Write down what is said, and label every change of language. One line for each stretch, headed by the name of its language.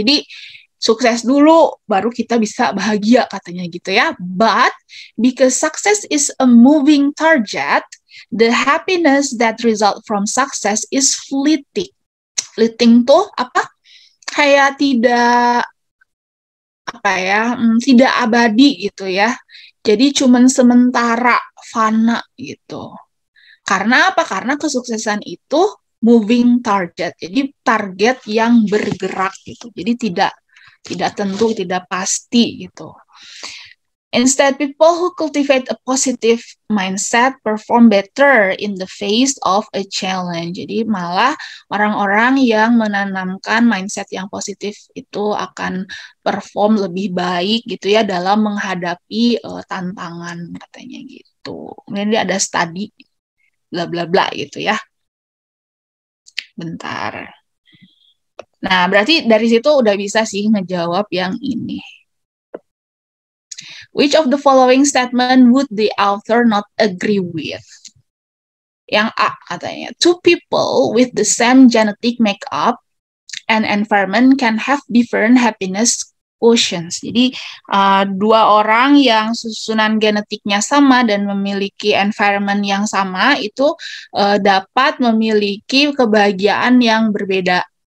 Indonesian: Jadi sukses dulu baru kita bisa bahagia katanya gitu ya.
English: But because success is a moving target, the happiness that result from success is fleeting.
Indonesian: Fleeting tuh apa? Kayak tidak tidak abadi gitu ya. Jadi cuman sementara, fana gitu. Karena apa? Karena kesuksesan itu moving target. Jadi target yang bergerak gitu. Jadi tidak tentu, tidak pasti gitu.
English: Instead, people who cultivate a positive mindset perform better in the face of a challenge.
Indonesian: Jadi malah orang-orang yang menanamkan mindset yang positif itu akan perform lebih baik gitu ya dalam menghadapi tantangan katanya gitu. Kemudian ada study bla bla bla gitu ya. Bentar. Nah, berarti dari situ udah bisa sih ngejawab yang ini.
English: Which of the following statement would the author not agree with?
Indonesian: Yang A katanya,
English: two people with the same genetic makeup and environment can have different happiness quotients.
Indonesian: Jadi dua orang yang susunan genetiknya sama dan memiliki environment yang sama itu dapat memiliki kebahagiaan yang berbeda.